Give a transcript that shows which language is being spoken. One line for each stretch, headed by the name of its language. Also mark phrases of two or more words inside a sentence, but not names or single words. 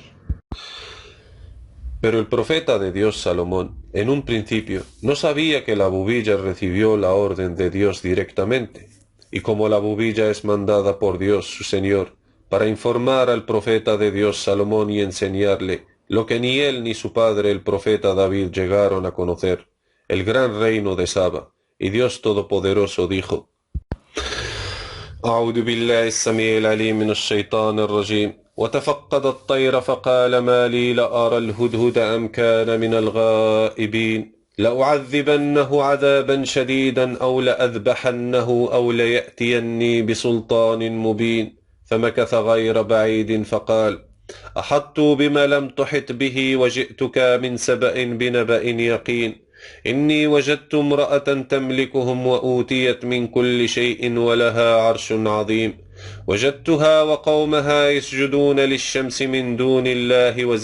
Spanish: Pero el profeta de Dios Salomón, en un principio, no sabía que la bubilla recibió la orden de Dios directamente, y como la bubilla es mandada por Dios su Señor, para informar al profeta de Dios Salomón y enseñarle lo que ni él ni su padre el profeta David llegaron a conocer, el gran reino de Saba, y Dios Todopoderoso dijo:
Arabic: أعوذ بالله السميع العليم من الشيطان الرجيم وتفقد الطير فقال ما لي لأرى الهدهد أم كان من الغائبين لأعذبنه عذابا شديدا أو لأذبحنه أو ليأتيني بسلطان مبين فمكث غير بعيد فقال أحطت بما لم تحط به وجئتك من سبأ بنبأ يقين إني وجدت امرأة تملكهم وأوتيت من كل شيء ولها عرش عظيم وجدتها وقومها يسجدون للشمس من دون الله